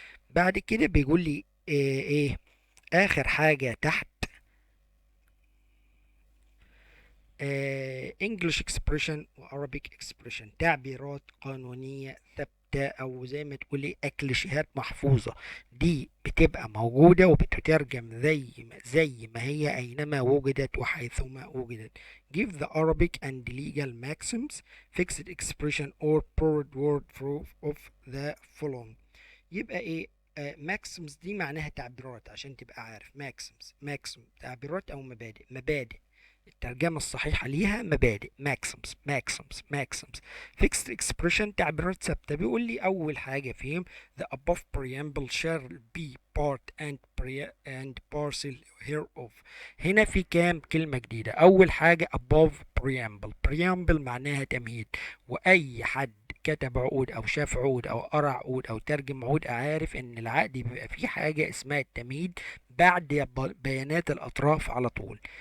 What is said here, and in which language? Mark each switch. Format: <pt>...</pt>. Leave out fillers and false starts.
<ar>بعد كده بيقول لي ايه اخر حاجة تحت English expression و Arabic expression تعبيرات قانونية ثابتة أو زي ما تقولي أكليشيهات محفوظة. دي بتبقى موجودة وبتترجم زي ما هي أينما وجدت وحيثما وجدت.</ar> <en>Give the Arabic and legal maxims, fixed expression or borrowed word proof of the following.</en> <ar>يبقى ايه maxims دي معناها تعبيرات عشان تبقى عارف. maxim تعبيرات أو مبادئ. الترجمة الصحيحة ليها مبادئ.</ar> <en>maxims. fixed expression</en> <ar>تعبيرات ثابتة. بيقول لي أول حاجة فيهم</ar> <en>the above preamble shall be part and parcel hereof.</en> <ar>هنا في كام كلمة جديدة. أول حاجة above preamble معناها تمهيد، وأي حد كتب عقود او شاف عقود او قرأ عقود او ترجم عقود عارف ان العقد بيبقى فيه حاجة اسمها التمهيد بعد بيانات الاطراف على طول.</ar>